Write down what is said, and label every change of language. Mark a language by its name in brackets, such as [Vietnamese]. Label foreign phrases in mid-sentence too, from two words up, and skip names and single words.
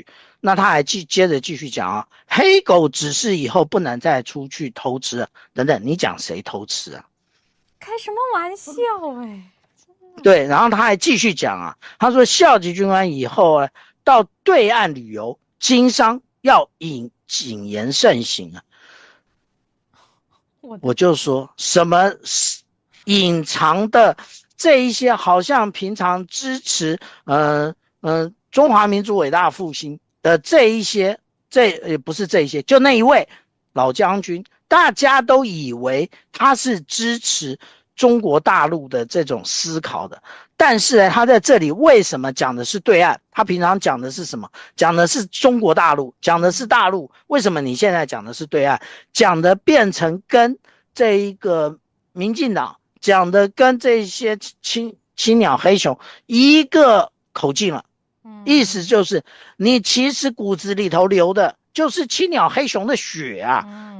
[Chinese] 那他還接着繼續講啊，黑狗指示以後不能再出去偷吃了，等等，你講誰偷吃啊？開什麼玩笑對，然後他還繼續講啊，他說校級軍官以後呢，到對岸旅遊經商要謹言慎行啊。我就說什麼隱藏的這一些好像平常支持中華民族偉大復興的這一些，也不是這一些，就那一位老將軍，大家都以為他是支持中國大陸的這種思考的，但是呢，他在這裡為什麼講的是對岸？他平常講的是什麼？講的是中國大陸，講的是大陸。為什麼你現在講的是對岸？講的變成跟這一個民進黨講的跟這些青鳥黑熊一個口徑了。意思就是你其實骨子裡頭流的就是青鳥黑熊的血啊。